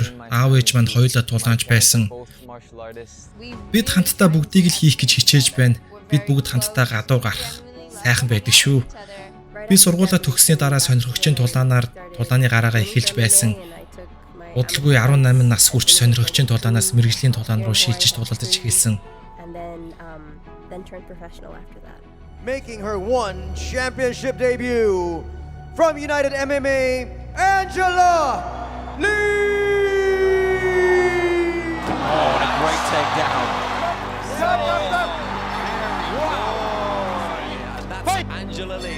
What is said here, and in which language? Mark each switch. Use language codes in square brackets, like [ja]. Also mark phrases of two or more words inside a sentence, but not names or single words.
[mn] Аав ээж манд хоёулаа тулаанч байсан. Бид хамтдаа бүгдийг л хийх гэж хичээж байна. Бид бүгд хамтдаа гадуу гарах сайхан байдаг шүү. Би сургуулаа төгссөний дараа сонирхогчийн тулаанаар тулааны гараагаа эхэлж байсан. Удалгүй 18 нас хүрч сонирхогчийн тулаанаас мэрэгжлийн тулаан руу шилжиж тулалдаж эхэлсэн. [en] Making her one championship debut from United MMA, Angela Lee! Oh, and a great takedown. That's Angela Lee.